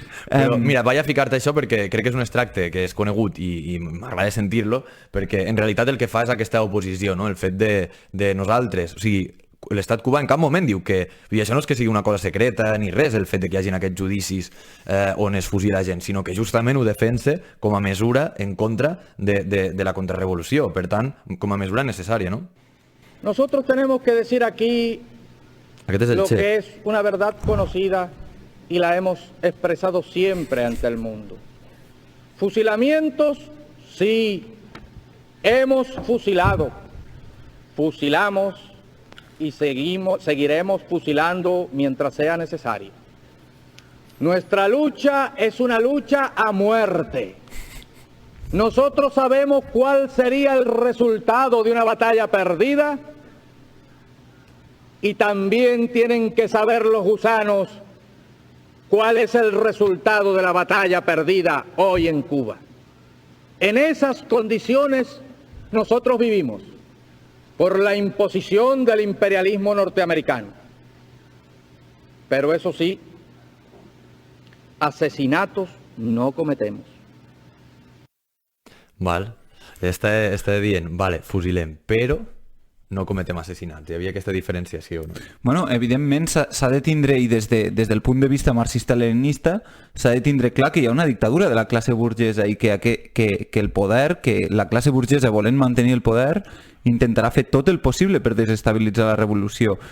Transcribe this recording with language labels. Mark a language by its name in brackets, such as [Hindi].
[Catalan] Però mira, vaig a ficar-te això perquè crec que és un extracte que és conegut i m'agrada sentir-lo, perquè en realitat el que fa és aquesta oposició, no? El fet de nosaltres, o sigui, l'estat cubà en cap moment diu que això no és que sigui una cosa secreta ni res, el fet de que hi hagin aquests judicis on es fusila gent, sinó que justament ho defensa com a mesura en contra de la contrarrevolució, per tant, com a mesura necessària, ¿no? [Spanish] Nosotros tenemos que decir aquí lo que es una verdad conocida y la hemos expresado siempre ante el mundo. Fusilamientos, sí, hemos fusilado, fusilamos y seguiremos fusilando mientras sea necesario. Nuestra lucha es una lucha a muerte. Nosotros sabemos cuál sería el resultado de una batalla perdida y también tienen que saber los gusanos cuál es el resultado de la batalla perdida hoy en Cuba. En esas condiciones nosotros vivimos, por la imposición del imperialismo norteamericano. Pero eso sí, asesinatos no cometemos. [Catalan] Val, està dient, vale, fusilem, però no cometem assassinats. Hi havia aquesta diferenciació. No? Bueno, evidentment s'ha de tindre, i des del punt de vista marxista-leninista, s'ha de tindre clar que hi ha una dictadura de la classe burgesa i que el poder, que la classe burgesa volent mantenir el poder, intentarà fer tot el possible per desestabilitzar la revolució.